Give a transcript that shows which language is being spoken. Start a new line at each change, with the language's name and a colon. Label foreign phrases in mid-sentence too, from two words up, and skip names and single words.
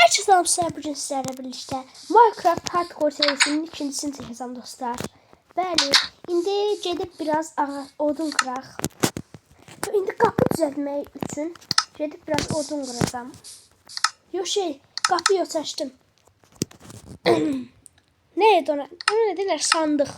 Turkish: Herkese selam, bugün sizlerle birlikte Minecraft Hardcore serisinin ikincisini çəkəcəm dostlar.
Azerbaijani: Bəli, indi gedib biraz odun qıraq. İndi qapı düzəltmək üçün gedib biraz odun qıracağım. Yox qapı yox açdım. Neydi ona? Ona ne deyirlər? Sandıq.